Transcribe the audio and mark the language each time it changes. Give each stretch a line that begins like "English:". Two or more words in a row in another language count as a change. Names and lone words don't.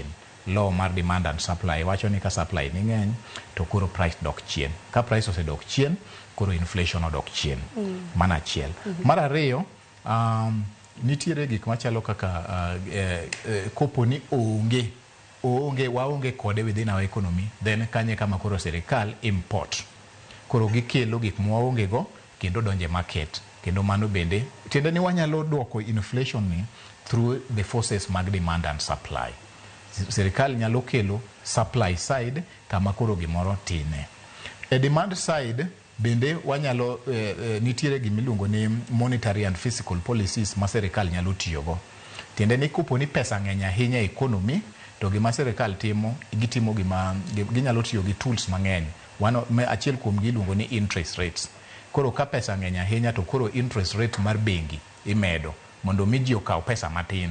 Luo (Kenya and Tanzania): Law mar
English: demand and supply
Luo (Kenya and Tanzania): wacho ni ka supply ni ng'eny to koro price dok chien. Ka price osedok chien koro inflation odok chien. Mana achiel. Mar ariyo, nitiere gik machalo kaka kopo ni waonge kode
English: within our economy,
Luo (Kenya and Tanzania): then kanye kama koro sirikal import. Koro gikelo gik mwaonge go kendo donje market. Kendo mano bende tiende ni wanyalo duoko inflation ni
English: through the forces
Luo (Kenya and Tanzania): mag
English: demand and supply.
Luo (Kenya and Tanzania): Sirikal nyalo kelo
English: supply side
Luo (Kenya and Tanzania): kama koro gimoro tine. E
English: demand side
Luo (Kenya and Tanzania): bende wanyalo nitiere gimiluongo ni
English: monetary and fiscal policies
Luo (Kenya and Tanzania): ma sirikal nyalo tiyogo. Tiende ni kopo ni pesa ng'eny ahinya e economy to gima sirikal timo, gitimo ginyalo tiyo gi tools mang'eny. Achiel kuom giluongo ni
English: interest rates.
Luo (Kenya and Tanzania): Koro ka pesa ng'eny ahinya to koro
English: interest rate
Luo (Kenya and Tanzania): mar bengi imedo mondo mi ji okaw pesa matin.